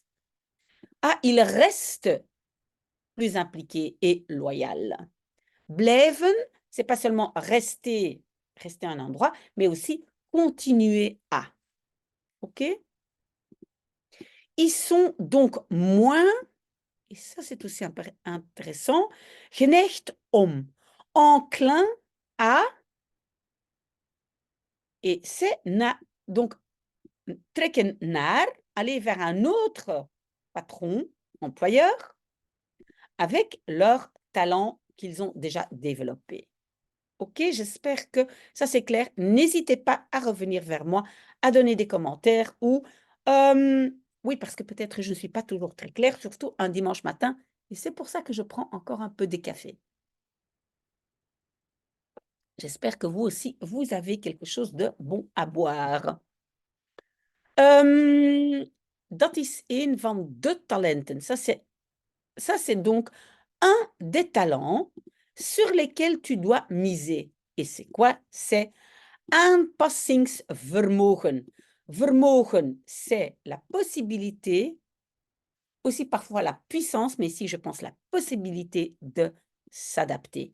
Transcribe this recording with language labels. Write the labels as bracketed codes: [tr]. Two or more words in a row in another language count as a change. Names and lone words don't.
[fr] Ah, il reste plus impliqué et loyal. Blijven, c'est pas seulement rester à un endroit, mais aussi continuer à. OK? Ils sont donc moins, et ça c'est aussi intéressant, [nl] geneigd om, [fr] enclin à, et c'est donc [nl] trekken naar, [fr] aller vers un autre patron, employeur, avec leur talent qu'ils ont déjà développé. OK, j'espère que ça c'est clair. N'hésitez pas à revenir vers moi, à donner des commentaires ou oui, parce que peut-être je ne suis pas toujours très claire, surtout un dimanche matin, et c'est pour ça que je prends encore un peu de café. J'espère que vous aussi, vous avez quelque chose de bon à boire. [nl] Dat is een van de talenten. [fr] Ça, c'est donc un des talents sur lesquels tu dois miser. Et c'est quoi? C'est aanpassingsvermogen. Vermogen, c'est la possibilité, aussi parfois la puissance, mais ici je pense la possibilité de s'adapter.